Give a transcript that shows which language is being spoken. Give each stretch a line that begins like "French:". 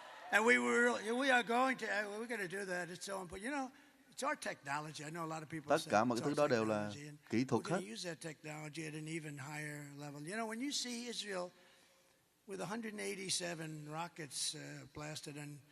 English: And we are going to do that. It's so important. You know, it's our technology. I know a lot of people
Vietnamese: Tất cả mọi cái thứ đó đều là kỹ thuật hết.
English: Use that technology at an even higher level. You know, when you see Israel with 187 rockets blasted and